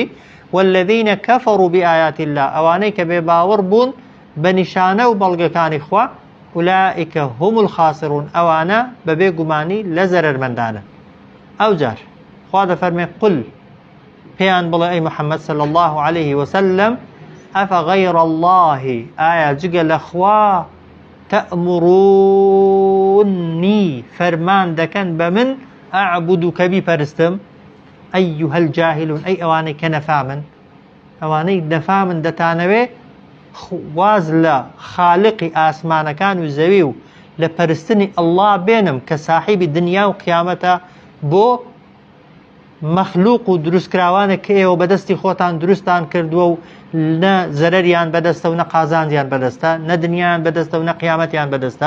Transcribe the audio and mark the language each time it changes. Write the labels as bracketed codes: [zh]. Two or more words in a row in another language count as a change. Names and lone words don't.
[ar] والذینە کەفەڕوو بئایاتی الله [ckb] ئەوانەی کە بێباوەڕ بوون بە نیشانە و بەڵگەکانی خوا [ar] ئولائیکە هم الخاسرون [ckb] ئەوانە بەبێ گومانی لە زەرەرمەندانە. ئەو جار خوا دەفەرمێ قل پێیان بڵێ ئەی محەممەد [ar] صلی الله عليه وسلم ئەفەغەیڕ الله [ckb] ئایا جگە لە خوا تەئمڕونی فەرمان دەکەن بە من ئەعبودو کە بیپەرستم [ar] ئەیها الجاهلون [ckb] ئەی ئەوانەی کە نەفامن ئەوانەی نەفامن دەتانەوێ واز لە خالقی ئاسمانەکان و زەوی و لە پەرستنی ئەڵڵا بێنم کە ساحیبی دنیا و قیامەتە بۆ مەخلوق و دروستکراوانە کە ئێوە بەدەستی خۆتان دروستان کردووە و نە زەرەریان بەدەستە و نە قازانجیان بەدەستە نە دنیایان بەدەستە و نە قیامەتیان بەدەستە.